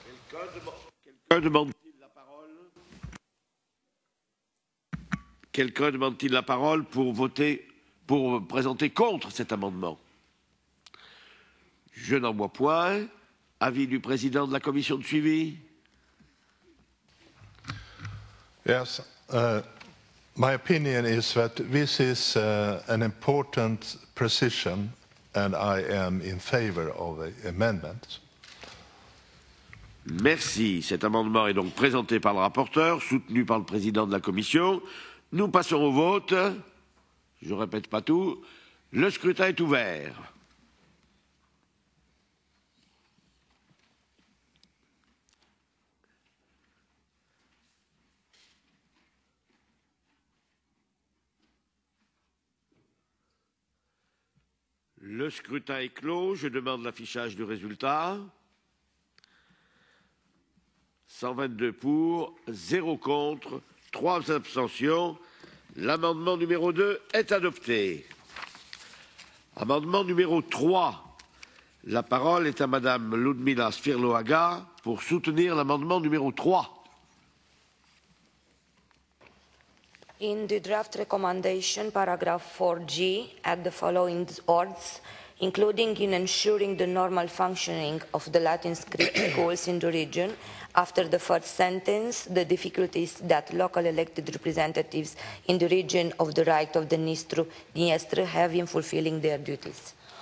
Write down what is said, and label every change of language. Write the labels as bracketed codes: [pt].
[fr] Quelqu'un demande-t-il la parole? Quelqu'un demande-t-il la parole pour voter, pour présenter contre cet amendement? Je n'en vois point. Avis du président de la commission de suivi? [en] Yes, my opinion is that this is an important precision and I am in favor of the amendment. [fr] Merci. Cet amendement est donc présenté par le rapporteur, soutenu par le président de la commission. Nous passons au vote. Je ne répète pas tout. Le scrutin est ouvert. Le scrutin est clos. Je demande l'affichage du résultat. 122 pour, 0 contre, 3 abstentions. L'amendement numéro 2 est adopté. Amendement numéro 3. La parole est à Madame Ludmila Svirloaga pour soutenir l'amendement numéro 3. [en] In the draft recommendation, paragraph 4G, add the following words, including in ensuring the normal functioning of the Latin script schools in the region. After the first sentence, the difficulties that local elected representatives in the region of the right of the Dniester have in fulfilling their duties.